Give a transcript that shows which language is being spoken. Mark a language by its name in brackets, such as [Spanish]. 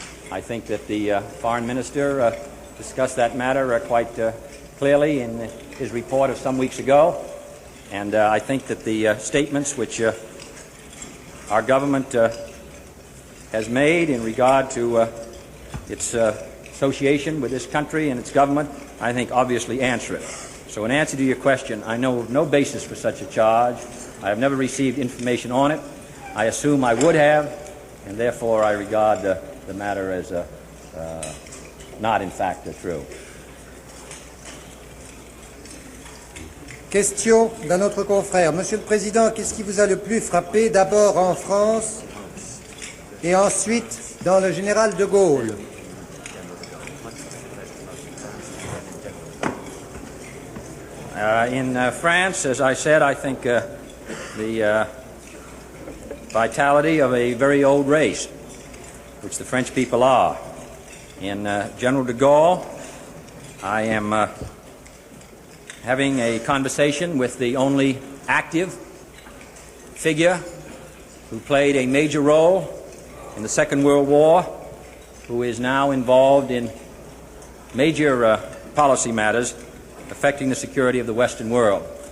[English] I think that the foreign minister discussed that matter quite clearly in his report of some weeks ago, and I think that the statements which our government has made in regard to its association with this country and its government, I think obviously answer it. So in answer to your question, I know of no basis for such a charge. I have never received information on it. I assume I would have, and therefore I regard the matter as not in fact true. [French] Question d'un autre confrère. Monsieur le Président, qu'est-ce qui vous a le plus frappé, d'abord en France et ensuite dans le général de Gaulle? [English] In France, as I said, I think the vitality of a very old race, which the French people are. In General de Gaulle, I am having a conversation with the only active figure who played a major role in the Second World War, who is now involved in major policy matters affecting the security of the Western world.